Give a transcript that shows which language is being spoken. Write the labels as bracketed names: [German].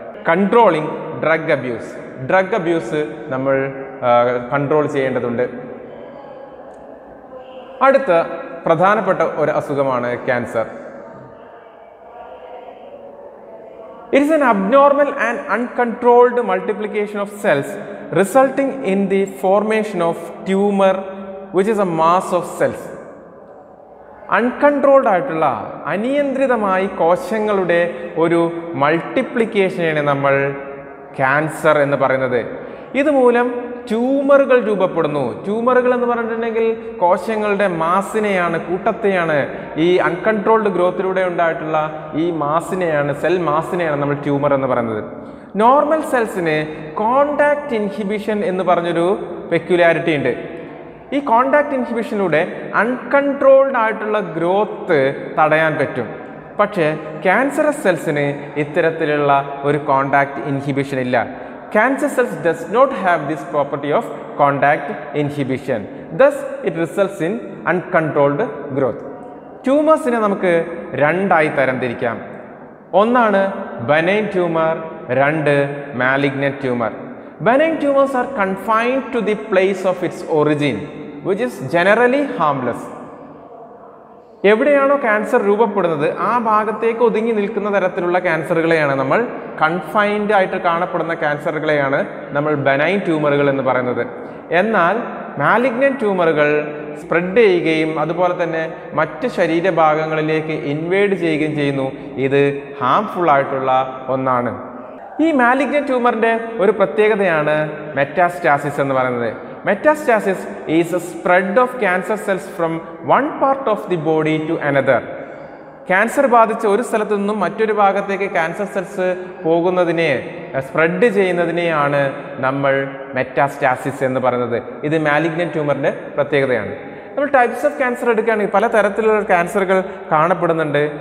[Malayalam] Controlling drug abuse നമ്മൾ control ചെയ്യേണ്ടതുണ്ട്. അടുത്ത പ്രധാനപ്പെട്ട ഒരു അസുഖമാണ് cancer. [English] It is an abnormal and uncontrolled multiplication of cells resulting in the formation of tumor which is a mass of cells. [Malayalam] Uncontrolled ആയിട്ടുള്ള അനിയന്ത്രിതമായി കോശങ്ങളുടെ ഒരു മൾട്ടിപ്ലിക്കേഷനാണ് നമ്മൾ ക്യാൻസർ എന്ന് പറയുന്നത്. ഇതുമൂലം ട്യൂമറുകൾ രൂപപ്പെടുന്നു. ട്യൂമറുകൾ എന്ന് പറഞ്ഞിട്ടുണ്ടെങ്കിൽ കോശങ്ങളുടെ മാസിനെയാണ്, കൂട്ടത്തെയാണ്, ഈ അൺകൺട്രോൾഡ് ഗ്രോത്തിലൂടെ ഉണ്ടായിട്ടുള്ള ഈ മാസിനെയാണ്, സെൽ മാസിനെയാണ് നമ്മൾ ട്യൂമർ എന്ന് പറയുന്നത്. നോർമൽ സെൽസിന് കോണ്ടാക്ട് ഇൻഹിബിഷൻ എന്ന് പറഞ്ഞൊരു പെക്യുലാരിറ്റി ഉണ്ട്. ഈ കോണ്ടാക്ട് ഇൻഹിബിഷനിലൂടെ അൺകൺട്രോൾഡ് ആയിട്ടുള്ള ഗ്രോത്ത് തടയാൻ പറ്റും. പക്ഷേ ക്യാൻസറസ് സെൽസിന് ഇത്തരത്തിലുള്ള ഒരു കോണ്ടാക്ട് ഇൻഹിബിഷൻ ഇല്ല. [English] cancer cells does not have this property of contact inhibition. Thus, it results in uncontrolled growth. [Malayalam] ട്യൂമേഴ്സിനെ നമുക്ക് രണ്ടായി തരംതിരിക്കാം. ഒന്നാണ് benign tumor, രണ്ട് malignant tumor. [English] Benign tumors are confined to the place of its origin, which is generally harmless. [Malayalam] എവിടെയാണോ cancer രൂപപ്പെടുന്നത് ആ ഭാഗത്തേക്ക് ഒതുങ്ങി നിൽക്കുന്ന തരത്തിലുള്ള ക്യാൻസറുകളെയാണ് നമ്മൾ കൺഫൈൻഡ് ആയിട്ട് കാണപ്പെടുന്ന ക്യാൻസറുകളെയാണ് നമ്മൾ ബെനൈൻ ട്യൂമറുകൾ എന്ന് പറയുന്നത്. എന്നാൽ മാലിഗ്നന്റ് ട്യൂമറുകൾ സ്പ്രെഡ് ചെയ്യുകയും അതുപോലെ തന്നെ മറ്റ് ശരീരഭാഗങ്ങളിലേക്ക് ഇൻവേഡ് ചെയ്യുകയും ചെയ്യുന്നു. ഇത് ഹാംഫുൾ ആയിട്ടുള്ള ഒന്നാണ്. ഈ മാലിഗ്നന്റ് ട്യൂമറിൻ്റെ ഒരു പ്രത്യേകതയാണ് മെറ്റാസ്റ്റാസിസ് എന്ന് പറയുന്നത്. [English] Metastasis is a spread of cancer cells from one part of the body to another. [Malayalam] Cancer ബാധിച്ച ഒരു സ്ഥലത്തു നിന്നും മറ്റൊരു ഭാഗത്തേക്ക് ക്യാൻസർ സെൽസ് പോകുന്നതിനെ സ്പ്രെഡ് ചെയ്യുന്നതിനെയാണ് നമ്മൾ മെറ്റാസ്റ്റാസിസ് എന്ന് പറയുന്നത്. ഇത് മാലിഗ്നന്റ് ട്യൂമറിൻ്റെ പ്രത്യേകതയാണ്. നമ്മൾ ടൈപ്സ് ഓഫ് ക്യാൻസർ എടുക്കുകയാണെങ്കിൽ പല തരത്തിലുള്ള ക്യാൻസറുകൾ കാണപ്പെടുന്നുണ്ട്.